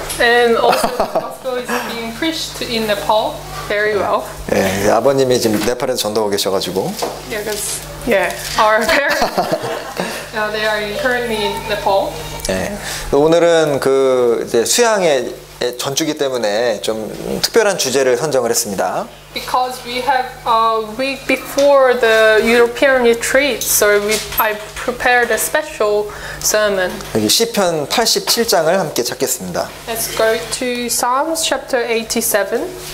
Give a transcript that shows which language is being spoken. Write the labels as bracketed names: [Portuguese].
[English] And also, the gospel is being preached in Nepal very well. [Korean] 네, 아버님이 지금 네팔에서 전도하고 계셔가지고. [English] Yeah, because our parents, they are currently in Nepal. [Korean] 네. 오늘은 그 이제 수양의 전주기 때문에 좀 특별한 주제를 선정을 했습니다. [English] Because we have a week before the European retreat, so I prepared a special sermon. [Korean] 여기 시편 87장을 함께 찾겠습니다. [English] Let's go to Psalms chapter 87.